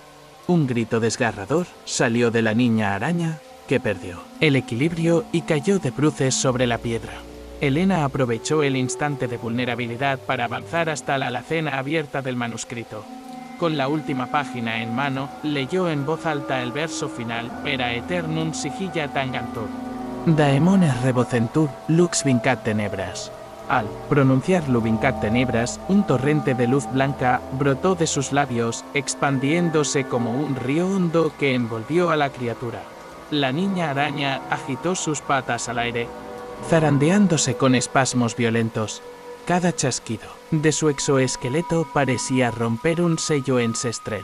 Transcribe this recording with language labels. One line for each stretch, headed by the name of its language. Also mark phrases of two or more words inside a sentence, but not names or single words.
Spanish: Un grito desgarrador salió de la niña araña, que perdió el equilibrio y cayó de bruces sobre la piedra. Elena aprovechó el instante de vulnerabilidad para avanzar hasta la alacena abierta del manuscrito. Con la última página en mano, leyó en voz alta el verso final:
Latin: Pera eternum sigilla tangantur, daemones rebocentur, lux vincat tenebras.
Spanish: Al pronunciar
Latin: Lubincat tenebras,
Spanish: un torrente de luz blanca brotó de sus labios, expandiéndose como un río hondo que envolvió a la criatura. La niña araña agitó sus patas al aire, zarandeándose con espasmos violentos. Cada chasquido de su exoesqueleto parecía romper un sello ancestral.